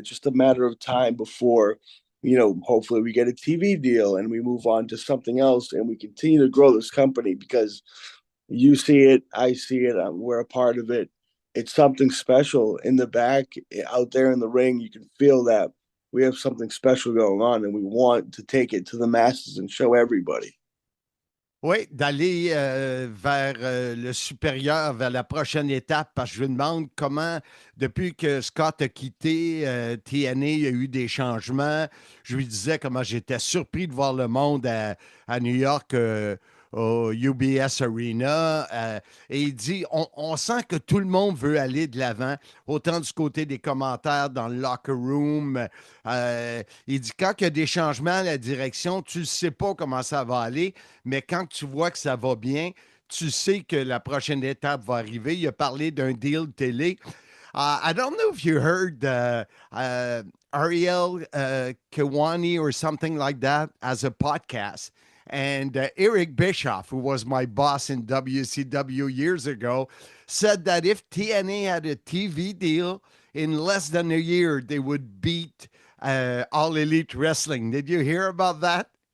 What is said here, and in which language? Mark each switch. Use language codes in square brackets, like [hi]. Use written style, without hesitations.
[en] And it's just a matter of time before, hopefully we get a TV deal and we move on to something else and we continue to grow this company, because you see it, I see it, we're a part of it. It's something special in the back, out there in the ring. You can feel that we have something special going on, and we want to take it to the masses and show everybody. [fr] Oui, d'aller vers le supérieur, vers la prochaine étape, parce que je me demande comment, depuis que Scott a quitté TNA, il y a eu des changements. Je lui disais comment j'étais surpris de voir le monde à New York au UBS Arena. Et il dit, on sent que tout le monde veut aller de l'avant, autant du côté des commentaires dans le locker room. Il dit, quand il y a des changements à la direction, tu ne sais pas comment ça va aller, mais quand tu vois que ça va bien, tu sais que la prochaine étape va arriver. Il a parlé d'un deal télé. [en] I don't know if you heard Ariel Kiwani or something like that as a podcast. And Eric Bischoff, who was my boss in WCW years ago, said that if TNA had a TV deal, in less than a year, they would beat All Elite Wrestling. Did you hear about that?